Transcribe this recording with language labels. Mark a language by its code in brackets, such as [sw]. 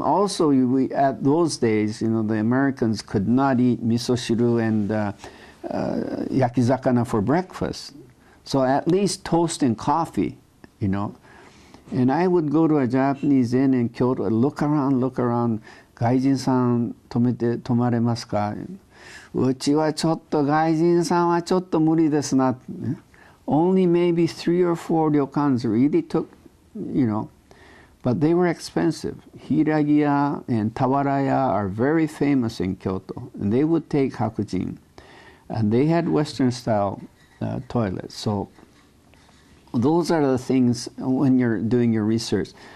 [en] Also, at those days, you know, the Americans could not eat misoshiru and yakizakana for breakfast. So at least toast and coffee, you know. And I would go to a Japanese inn in Kyoto, look around. [ja] 外人さん泊まれますか?うちはちょっと外人さんはちょっと無理ですな。 [en] Only maybe 3 or 4 ryokans really took, you know, but they were expensive. Hiragiya and Tawaraya are very famous in Kyoto, and they would take hakujin. And they had Western-style toilets. So those are the things when you're doing your research.